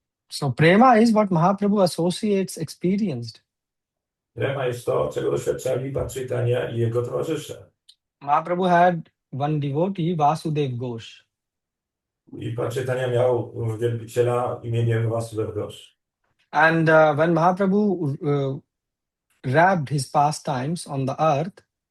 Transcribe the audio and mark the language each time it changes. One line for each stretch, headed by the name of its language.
English: So, prema is what Mahaprabhu associates experienced.
Polish: Prema jest to, czego doświadczali Pan Caitanya i jego towarzysze.
English: Mahaprabhu had one devotee, Vasudev Ghosh.
Polish: I Pan Caitanya miał wielbiciela imieniem Vasudev Ghosh.
English: And when Mahaprabhu wrapped his pastimes on the earth,